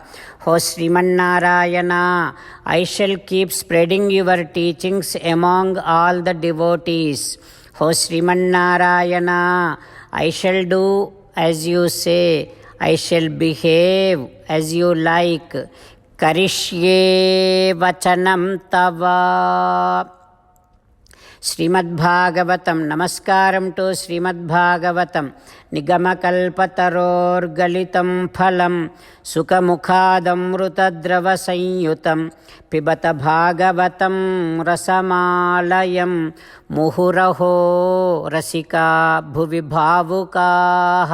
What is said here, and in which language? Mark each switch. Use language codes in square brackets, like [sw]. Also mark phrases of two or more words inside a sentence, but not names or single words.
[en] O Srimannarayana, I shall keep spreading your teachings among all the devotees. O Srimannarayana, I shall do as you say, I shall behave as you like. [sa] करिष्ये वचनं तव." శ్రీమద్భాగవతం నమస్కారం టు శ్రీమద్భాగవతం నిగమకల్పతరోర్గలితం ఫలం సుఖముఖాదమృతద్రవ సంయుతం పిబత భాగవతం రసమాలయం ముహురహో రసికా భువి భావుకాః.